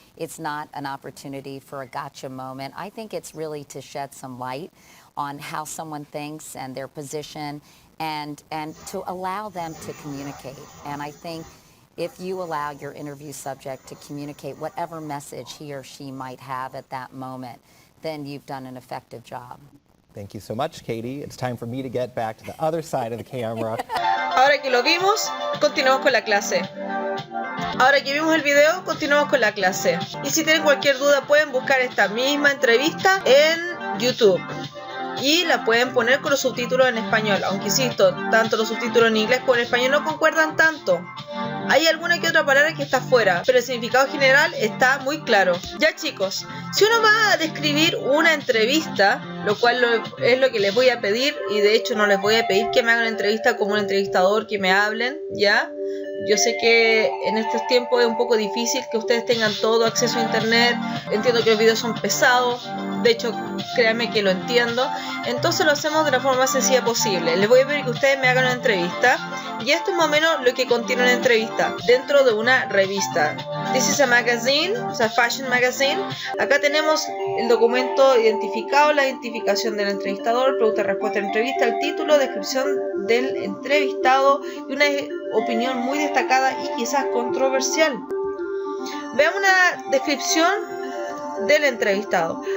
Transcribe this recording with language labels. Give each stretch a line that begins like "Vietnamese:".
English: It's not an opportunity for a gotcha moment. I think it's really to shed some light on how someone thinks and their position, and to allow them to communicate. And I think if you allow your interview subject to communicate whatever message he or she might have at that moment, then you've done an effective job. Thank you so much, Katie. It's time for me to get back to the other side of the camera.
Spanish: Ahora que lo vimos, continuamos con la clase. Ahora que vimos el video, continuamos con la clase. Y si tienen cualquier duda, pueden buscar esta misma entrevista en YouTube. Y la pueden poner con los subtítulos en español, aunque insisto, tanto los subtítulos en inglés como en español no concuerdan tanto. Hay alguna que otra palabra que está fuera, pero el significado general está muy claro. Ya chicos, si uno va a describir una entrevista, lo cual es lo que les voy a pedir, y de hecho no les voy a pedir que me hagan una entrevista como un entrevistador, que me hablen, ¿ya? Yo sé que en estos tiempos es un poco difícil que ustedes tengan todo acceso a internet. Entiendo que los videos son pesados. De hecho, créanme que lo entiendo. Entonces lo hacemos de la forma más sencilla posible. Les voy a pedir que ustedes me hagan una entrevista. Y esto es más o menos lo que contiene una entrevista dentro de una revista.
English: This is a magazine,
Spanish: o sea,
English: fashion magazine.
Spanish: Acá tenemos el documento identificado, la identificación del entrevistador, pregunta, respuesta de la entrevista, el título, descripción del entrevistado y una opinión muy destacada y quizás controversial. Veamos una descripción del entrevistado.